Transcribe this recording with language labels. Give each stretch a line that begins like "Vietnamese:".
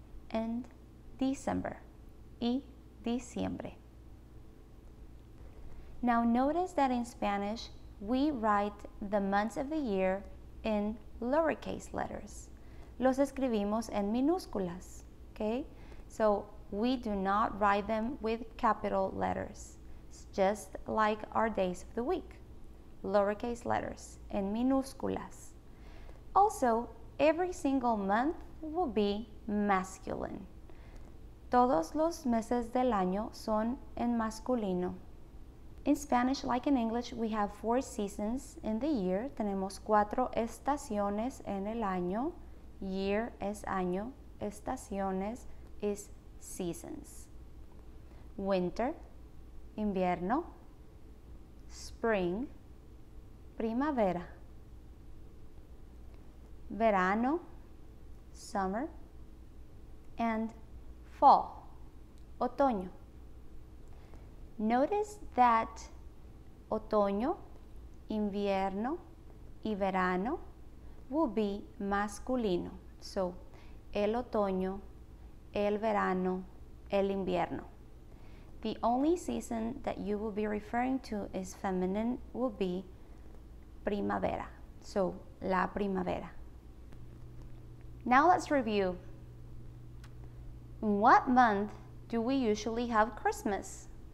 English: And December,
Spanish: y diciembre.
English: Now notice that in Spanish, we write the months of the year in lowercase letters.
Spanish: Los escribimos en minúsculas, okay?
English: So we do not write them with capital letters. It's just like our days of the week. Lowercase letters
Spanish: en minúsculas.
English: Also, every single month will be masculine.
Spanish: Todos los meses del año son en masculino.
English: In Spanish, like in English, we have 4 seasons in the year.
Spanish: Tenemos 4 estaciones en el año.
English: Year es año. Estaciones is seasons. Winter, invierno. Spring, primavera. Verano, summer. And fall, otoño. Notice that otoño, invierno y verano will be masculino.
Spanish: So, el otoño, el verano, el invierno.
English: The only season that you will be referring to is feminine will be primavera. So, la primavera. Now let's review. In what month do we usually have Christmas?